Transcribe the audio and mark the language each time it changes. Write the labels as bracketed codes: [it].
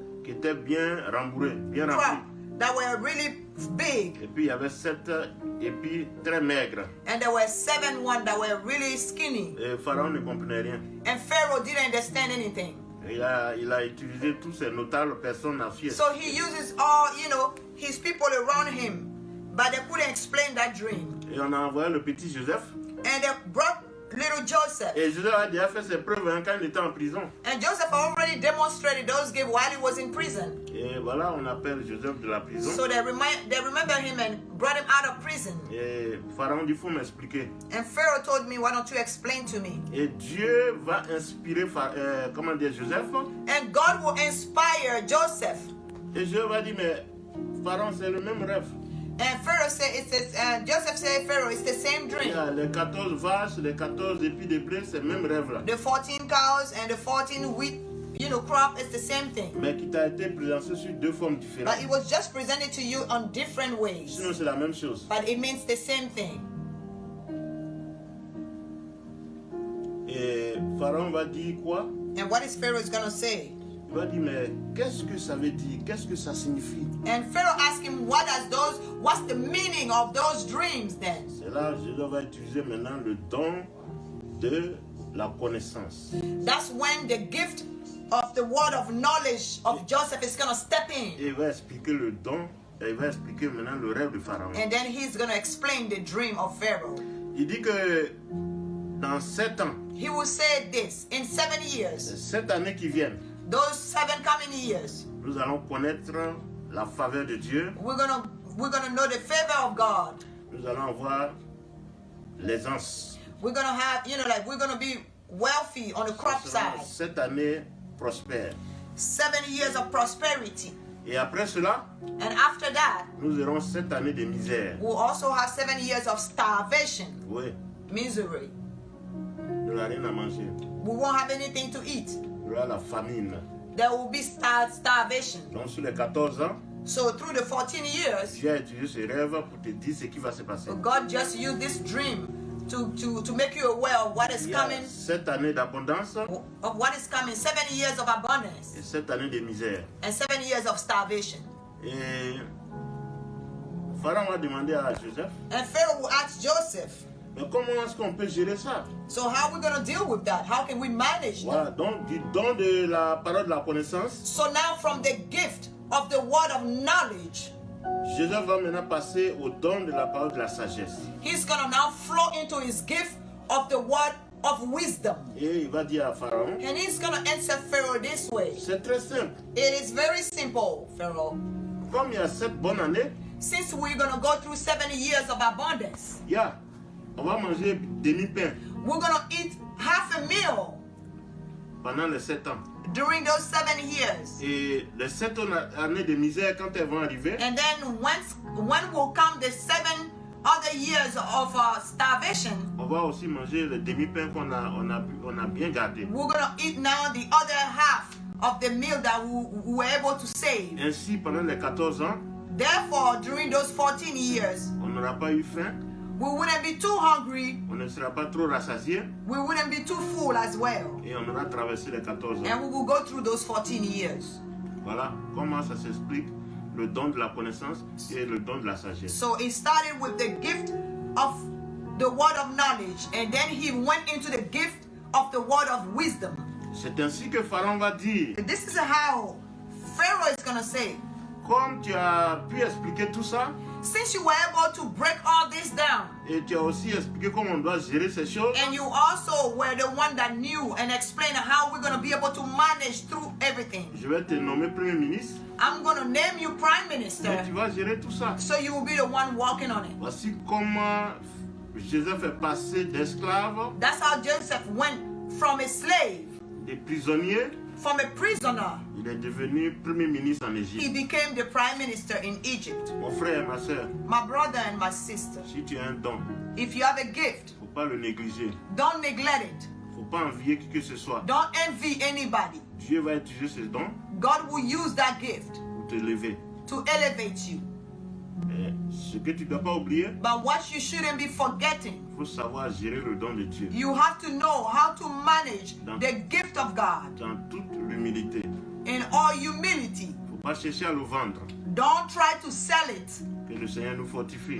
[fr] qui étaient bien rembourrés, bien [en] crop [fr] remplis. [en] that were really big. [fr] Et puis il y avait 7 épis très maigres. [en] And there were 7 ones that were really skinny. [fr] Et Pharaon ne comprenait rien. [en] And Pharaoh didn't understand anything. [fr] Et il a utilisé tous ses notables personnes à fier. [en] So he uses all, his people around him. But they couldn't explain that dream. [fr] Et on a envoyé le petit Joseph. [en] And they brought little Joseph. [fr] Et Joseph a déjà fait ses preuves quand il était en prison. [en] And Joseph already demonstrated those gifts while he was in prison. [fr] Et voilà, on appelle Joseph de la prison. [en] So they remember him and brought him out of prison. [fr] Et Pharaon dit, il faut m'expliquer. [en] And Pharaoh told me, why don't you explain to me? [fr] Et Dieu va inspirer, Joseph. [en] And God will inspire Joseph. [fr] Et Dieu va dire, mais Pharaon, c'est le même rêve. [en] And Pharaoh said, Joseph said, Pharaoh, it's the same dream. [fr] Yeah, les 14 vaches, les 14 épis de blé, c'est le même rêve là. [en] The 14 cows and the 14 wheat, crop is the same thing. [fr] Mais qui t'a été présenté sur 2 formes différentes. [en] But it was just presented to you on different ways. [fr] Sinon, c'est la même chose. [en] But it means the same thing. [fr] Et Pharaon va dire quoi? [en] And what is Pharaoh going to say? [fr] Il va dire, mais qu'est-ce que ça veut dire? Qu'est-ce que ça signifie? [en] And Pharaoh asked him, what's the meaning of those dreams then? [fr] C'est là que Joseph va utiliser maintenant le don de la connaissance. [en] That's when the gift of the word of knowledge of Joseph is going to step in. [fr] Et il va expliquer le don, et il va expliquer maintenant le rêve de Pharaon. [en] And then he's going to explain the dream of Pharaoh. [fr] Il dit que dans 7 ans, [en] He will say this, in 7 years, [fr] 7 années qui viennent, [en] those 7 coming years, [fr] nous allons connaître la faveur de Dieu. [en] we're gonna know the favor of God. [fr] Nous allons avoir l'aisance. [en] We're gonna have, we're gonna be wealthy on the crop side. [fr] 7 années prospères. [en] 7 years of prosperity. [fr] Et après cela, [en] And after that, [fr] nous aurons 7 années de misère. [en] we'll also have 7 years of starvation, [fr] Oui, [en] misery. [fr] il n'y aura rien à manger. [en] We won't have anything to eat. [fr] Il y aura la famine. [en] There will be starvation. [fr] Donc sur les 14 ans, [en] So through the 14 years, [fr] Dieu a utilisé ce rêve pour te dire ce qui va se passer. [en] God just used this dream to make you aware of what is [fr] Il y a [en] coming, [fr] 7 années d'abondance [en] of what is coming. 7 years of abundance [fr] et 7 années de misère. [en] and 7 years of starvation. [fr] Et Pharaon va demander à Joseph, [en] And Pharaoh will ask Joseph, [fr] mais comment est-ce qu'on peut gérer ça? [en] so how are we going to deal with that? How can we manage that? [fr] Voilà, donc du don de la parole de la connaissance, [en] So now from the gift of the word of knowledge, [fr] Joseph va maintenant passer au don de la parole de la sagesse. [en] he's going to now flow into his gift of the word of wisdom. [fr] Et il va dire à Pharaon, [en] And he's going to answer Pharaoh this way. [fr] c'est très simple. [en] It is very simple, Pharaoh. [fr] Comme il y a 7 bonnes années, [en] Since we're going to go through 7 years of abundance, [fr] on va manger demi-pain [en] we're going to eat half a meal [fr] pendant les 7 ans. [en] during those 7 years. [fr] Et les 7 années de misère, quand elles vont arriver, [en] And then when will come the 7 other years of starvation, [fr] on va aussi manger le demi-pain qu'on a bien gardé. [en] we're going to eat now the other half of the meal that we were able to save. [fr] Ainsi, pendant les 14 ans, [en] Therefore, during those 14 years, [fr] on n'aura pas eu faim, [en] we wouldn't be too hungry, [fr] on ne sera pas trop rassasié [en] we wouldn't be too full as well. [fr] et on aura traversé les 14 ans. [en] And we will go through those 14 years. [fr] Voilà comment ça s'explique, le don de la connaissance et le don de la sagesse. [en] So it started with the gift of the word of knowledge, and then he went into the gift of the word of wisdom. [fr] C'est ainsi que Pharaon va dire, [en] This is how Pharaoh is going to say, [fr] comme tu as pu expliquer tout ça, [en] since you were able to break all this down, [fr] et tu as aussi expliqué comment on doit gérer ces choses, [en] and you also were the one that knew and explained how we're going to be able to manage through everything, [fr] je vais te nommer Premier ministre, [en] I'm going to name you Prime [fr] et [en] Minister, [fr] tu vas gérer tout ça. [en] so you will be the one working on it. [fr] Voici comment Joseph est passé d'esclave, [en] That's how Joseph went from a slave, [fr] de prisonnier, [en] from a prisoner. [fr] il est devenu Premier ministre en [en] He [fr] Égypte. [en] became the Prime Minister in Egypt. [fr] Mon frère et ma soeur, [en] My brother and my sister, [fr] si tu as un don, [en] if you have a gift, [fr] il ne faut pas le négliger. [en] don't neglect it. [fr] Il ne faut pas envier qui que ce soit. [en] Don't envy anybody. [fr] Dieu va utiliser ce don [en] God will use that gift [fr] pour te lever. [en] to elevate you. [fr] Et ce que tu ne dois pas oublier, [en] But what you shouldn't be forgetting, [fr] il faut savoir gérer le don de Dieu [en] you have to know how to manage the gift of God [fr] dans toute l'humilité. [en] in all humility. [fr] Il ne faut pas chercher à le vendre. [en] Don't try to sell it. [fr] Que le Seigneur nous fortifie.